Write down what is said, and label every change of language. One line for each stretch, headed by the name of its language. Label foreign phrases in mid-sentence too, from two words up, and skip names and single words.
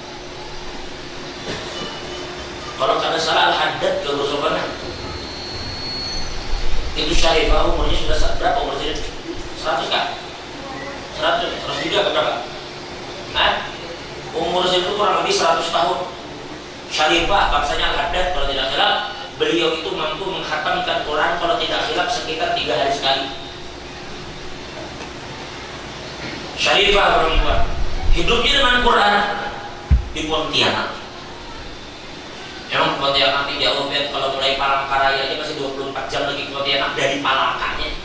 Banjar: Kalau kada salah Al-Haddad ke Gusofana. Itu Syarifah umurnya sudah berapa umur Sidin? 100 kan? 100 juga berapa? Umur Sidin itu kurang lebih 100 tahun.
Indonesian: Syarifah bangsanya Al-Haddad kalau tidak salah, beliau itu mampu menghatamkan Quran kalau tidak silap sekitar 3 hari sekali. Syarifah perempuan hidupnya dengan Quran di Pontianak. Memang Pontianak nanti jauh banget, kalau mulai Palangkaraya aja masih 24 jam lagi ke Pontianak dari Palangkanya.